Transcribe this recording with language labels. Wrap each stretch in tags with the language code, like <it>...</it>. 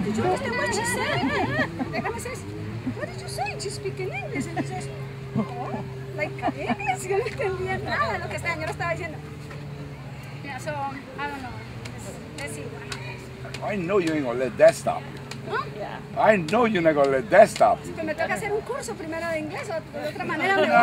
<en>Did you understand what she said? The grandma says, what did you say? She's speaking English. And he says, oh, like English?</en> <es>Yo no entendía nada de lo que esta señora estaba diciendo.</es> <en>Yeah, so, I don't know. Let's see what happens. I know you ain't gonna let that stop you. Huh? Yeah. I know you're not gonna let that stop you.</en> <es>Me toca hacer un curso primero de inglés, o de otra manera.</es>